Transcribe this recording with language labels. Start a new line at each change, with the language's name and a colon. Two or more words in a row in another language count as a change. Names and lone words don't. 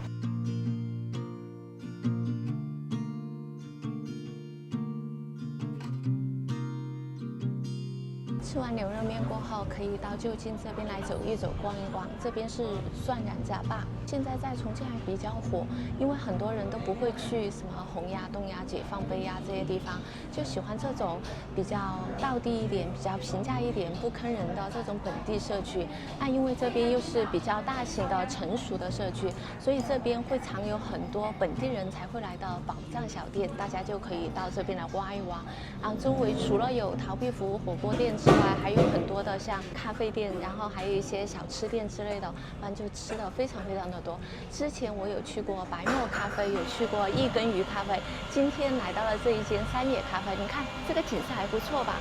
Chinese: 吃完牛肉面過後，可以到就近這邊來走一走、逛一逛。這邊是涮然家壩， 現在在重慶還比較火，因為很多人都不會去什麼洪崖、東崖、解放碑呀這些地方，就喜歡這種比較道地一點、比較平價一點、不坑人的這種本地社區。那因為這邊又是比較大型的成熟的社區，所以這邊會常有很多本地人才会來到宝藏小店，大家就可以到這邊來挖一挖。然後周圍除了有陶壁服火鍋店之外，還有很多的像咖啡店，然後還有一些小吃店之類的，反正就吃的非常的多。之前我有去過白沫咖啡，有去過一根魚咖啡，今天来到了這一间三野咖啡，你看這個景色還不錯吧？